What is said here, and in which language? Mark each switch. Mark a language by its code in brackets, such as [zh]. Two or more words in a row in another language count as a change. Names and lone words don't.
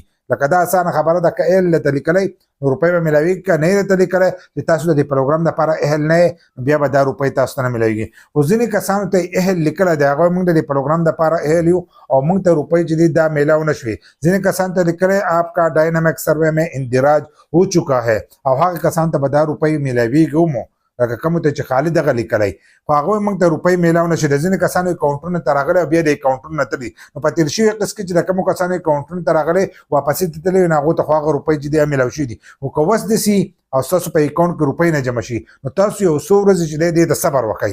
[ps] لکه دا اسانه خبره ده، که اهل درته لیکلی نو روپۍ به میلاویږي، که نه یې درته لیکلی چې تاسو د دې پروګرام دپاره اهل نه یې بیا به دا روپۍ تاسو ته نه میلاویږي. خو ځینې کسانو ته اهل لیکلی دی، هغوی موږ د دې پروګرام دپاره اهل یو او موږ ته روپۍ چې دي دا میلاو نه شوې. ځینې کسانو ته لیکلی [ur] آپ کا ڈائنامک سروے میں اندراج ہو چکا ہے، [ps] او هغه کسانو ته به دا روپۍ میلاویږي هم، لکه کومو ته چې خالي دغه لیکلی خو هغوی موږ ته روپۍ میلاو نه شي. د ځینې کسانو اکاؤنټونو ته راغلی او بیا د اکاؤنټونو نه تللي، نو په تېر شوي قسط کې چې د کومو کسانو اکاؤنټونو ته راغلی واپسې ته تللي نو هغو ته خو هغه روپۍ چې دی میلاو شوي دي. خو که اوس داسې او ستاسو په اکاؤنټ کې روپۍ نه جمع شي، نو تاسو یو څو ورځې چې دی دې ته صبر وکړئ.